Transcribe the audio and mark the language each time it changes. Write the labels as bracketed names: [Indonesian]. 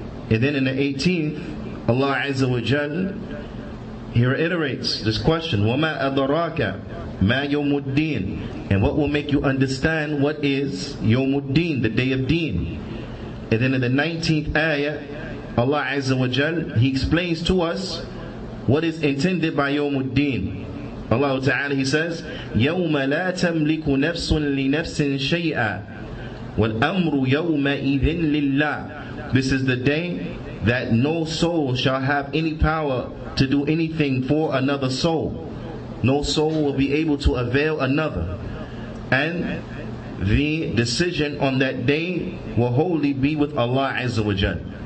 [English] And then in the 18th, Allah Azza wa Jal, He reiterates this question, [Arabic] وَمَا أَدْرَاكَ مَا يَوْمُ الدِّينِ. [English] And what will make you understand what is Yawmuddin, the day of deen. And then in the 19th ayah, Allah Azza wa Jal, He explains to us what is intended by Yawmuddin. Allah Ta'ala, He says, [Arabic] يَوْمَ لَا تَمْلِكُ نَفْسٌ لِنَفْسٍ شَيْئًا وَالْأَمْرُ يَوْمَئِذٍ لِلَّهِ. [English] This is the day that no soul shall have any power to do anything for another soul. No soul will be able to avail another. And the decision on that day will wholly be with Allah Azza wa Jal.